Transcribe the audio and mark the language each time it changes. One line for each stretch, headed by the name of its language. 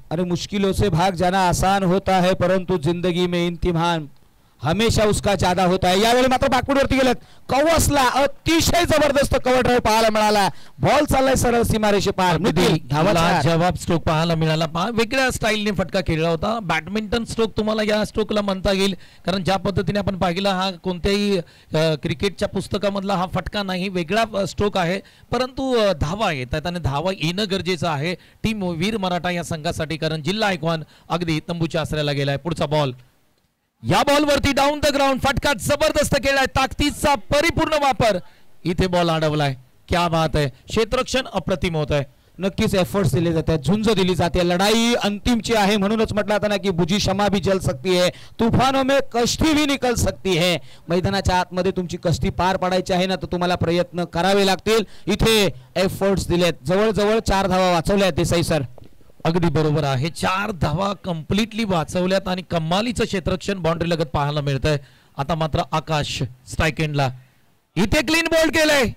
Hindi: अरे मुश्किलों से भाग जाना आसान होता है परंतु जिंदगी में इम्तिहान हमेशा उसका ज्यादा होता है.
Marathi: यावेळी मात्र बॅकवर्ड वरती गेलेत. कवसला अतिशय जबरदस्त कव्हर ड्राइव्ह पाहायला मिळाला. बॉल चाललाय सरळ सीमारेषे पार. जवाब स्ट्रोक पाहायला मिळाला. वेगळ्या स्टाईलने फटका खेळला होता. बॅडमिंटन स्ट्रोक तुम्हाला या स्ट्रोकला म्हणता येईल कारण ज्या पद्धतीने आपण पाहिला हा कोणत्याही क्रिकेटच्या पुस्तकामधला हा फटका नाही, वेगळा स्ट्रोक आहे. परंतु धावा येतात आणि धावा येणं गरजेचं आहे टीम वीर मराठा या संघासाठी कारण जिल्हा आयकॉन अगदी तंबूच्या आसऱ्याला गेलाय. पुढचा बॉल. या बॉलवरती डाऊन द ग्राउंड फटका जबरदस्त केलाय. ताकदीचा परिपूर्ण वापर. इथे बॉल अडवलाय.
Hindi: क्या बात
Marathi: आहे. क्षेत्ररक्षण अप्रतिम होत आहे. नक्कीच एफर्ट्स दिले जातात, झुंज दिली जाते. लढाई अंतिमची आहे म्हणूनच म्हटलं आता ना की
Hindi: बुझी क्षमा भी जल सकती है, तूफानों में कश्ती भी निकल सकती है.
Marathi: मैदानाच्या आतमध्ये तुमची कश्ती पार पाडायची आहे ना तर तुम्हाला प्रयत्न करावे लागतील. इथे एफर्ट्स दिलेत. जवळजवळ 4 धावा वाचवल्यात देसाई सर. अगदी बरोबर आहे. 4 धावा कम्प्लिटली वाचवल्यात आणि कमालीचं क्षेत्ररक्षण बाउंड्री लगत पाहायला मिळतंय. आता मात्र आकाश स्ट्राइक एंडला. इथे क्लीन बॉल केलंय.